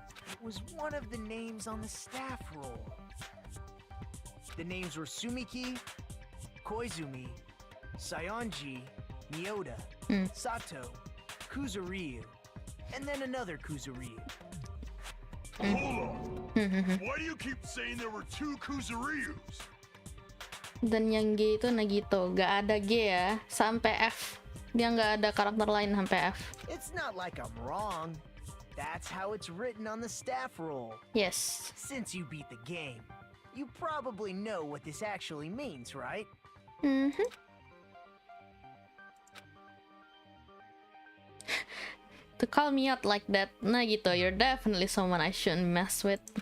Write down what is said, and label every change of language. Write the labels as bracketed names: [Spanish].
[English] It was one of the names on the staff roll. The names were Sumiki, Koizumi, Sayonji, Miyota, Sato, Kuzuryu, and then another Kuzuryu. Hold on. Why do you keep saying there were two Kuzuryus? [Indonesian] Dan yang G itu Nagito, gak ada G ya, sampai F. Dia nggak ada karakter lain sampai F. [English] It's not like I'm wrong. That's how it's written on the staff roll. Yes. Since you beat the game, you probably know what this actually means, right? To call me out like that, Nagito, you're definitely someone I shouldn't mess with.